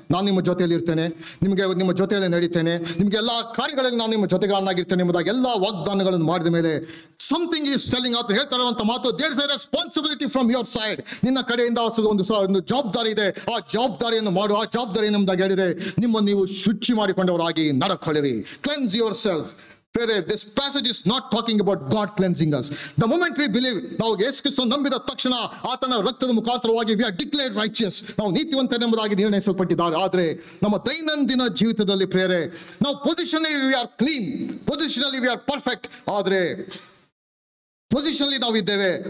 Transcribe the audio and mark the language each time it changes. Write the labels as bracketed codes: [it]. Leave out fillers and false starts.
[kn] ನಾನು ನಿಮ್ಮ ಜೊತೆಯಲ್ಲಿ ಇರ್ತೇನೆ, ನಿಮ್ಮ ಜೊತೆಯಲ್ಲಿ ನಡೀತೇನೆ, ನಿಮಗೆ ಎಲ್ಲ ಕಾರ್ಯಗಳಲ್ಲಿ ನಾನು ನಿಮ್ಮ ಜೊತೆಗಾರನಾಗಿರ್ತೇನೆ ಎಂಬುದಾಗಿ ಎಲ್ಲ ವಾಗ್ದಾನಗಳನ್ನು ಮಾಡಿದ ಮೇಲೆ [en] something is telling [kn] ಅಂತ ಹೇಳ್ತಾರಂತ ಮಾತು. [en] There is a responsibility from your side. [kn] ನಿನ್ನ ಕಡೆಯಿಂದ ಒಂದು ಜವಾಬ್ದಾರಿ ಇದೆ. ಆ ಜವಾಬ್ದಾರಿಯನ್ನು ಮಾಡು. ಆ ಜವಾಬ್ದಾರಿ ಎಂಬುದಾಗಿ ಹೇಳಿದರೆ ನಿಮ್ಮನ್ನು ನೀವು ಶುಚಿ ಮಾಡಿಕೊಂಡವರಾಗಿ ನಡಕೊಳ್ಳಿರಿ. [en] Cleanse yourself. This passage is not talking about God cleansing us. The moment we believe, [kn] ನಾವು ಯೇಸು ಕ್ರಿಸ್ತನನ್ನು ನಂಬಿದ ತಕ್ಷಣ ಆತನ ರಕ್ತದ ಮುಖಾಂತರವಾಗಿ [en] we are declared righteous, [kn] ನಾವು ನೀತಿವಂತರೆಂಬುದಾಗಿ ನಿರ್ಣಯಿಸಲ್ಪಟ್ಟಿದ್ದಾರೆ. ಆದರೆ ನಮ್ಮ ದೈನಂದಿನ ಜೀವಿತದಲ್ಲಿ ಪ್ರೇರೆ ನಾವು ಪೊಸಿಷನಲಿ [en] we are clean, [kn] ಪೊಸಿಷನಲಿ [en] we are perfect, [kn] ಆದರೆ ಪೊಸಿಷನಲಿ ನಾವು ಇದ್ದೇವೆ.